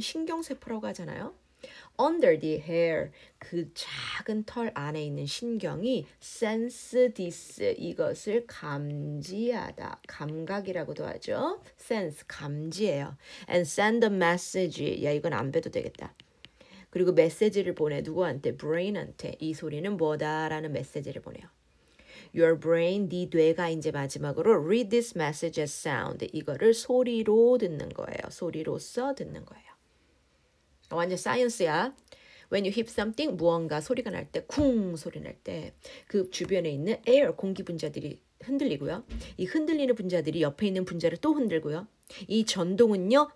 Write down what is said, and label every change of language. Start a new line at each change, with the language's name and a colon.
Korean: 신경세포라고 하잖아요.
English: Under the hair,
Korean: 그 작은 털 안에 있는 신경이
English: sense this,
Korean: 이것을 감지하다. 감각이라고도 하죠. sense, 감지예요.
English: And send a message,
Korean: 야 이건 안 배도 되겠다. 그리고 메시지를 보내. 누구한테? brain한테. 이 소리는 뭐다라는 메시지를 보내요.
English: Your brain,
Korean: 네 뇌가 이제 마지막으로
English: read this message as sound.
Korean: 이거를 소리로 듣는 거예요. 소리로써 듣는 거예요. 완전 사이언스야.
English: When you hit something,
Korean: 무언가 소리가 날 때, 쿵 소리 날 때 그 주변에 있는 air, 공기 분자들이 흔들리고요. 이 흔들리는 분자들이 옆에 있는 분자를 또 흔들고요. 이 전동은요.